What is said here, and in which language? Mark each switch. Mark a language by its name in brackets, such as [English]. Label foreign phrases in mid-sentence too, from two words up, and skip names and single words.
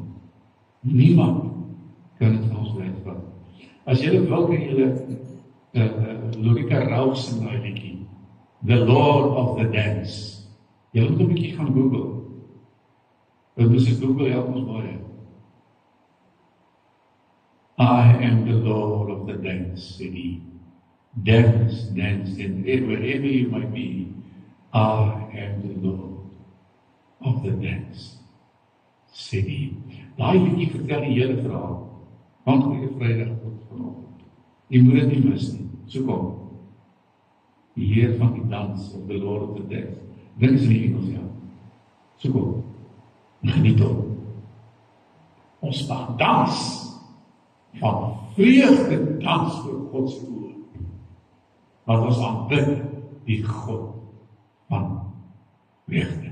[Afrikaans] Niemand kan het ons wegvat. As julle wil, kan julle Lorika Rauf sing daai liedjie, [English] The Lord of the Dance. [Afrikaans] Julle moet 'n bietjie gaan Google. Dit is Google help ons baie. [English] I am the Lord of the dance, [Afrikaans] sê hy. [English] Dance, dance, and wherever you might be, I am the Lord of the dance, [Afrikaans] sê hy. Daai liedjie vertel die hele verhaal. Want goeie Vrydag tot vanoggend. Jy moet dit nie mis nie. So kom. Die Heer van die dans, [English] of the Lord of the dance. [Afrikaans] Dit is in die Engels, ja. So kom. Geniet hom. Ons mag dans van vreugde dans voor God se oë. Want ons aanbid die God van vreugde.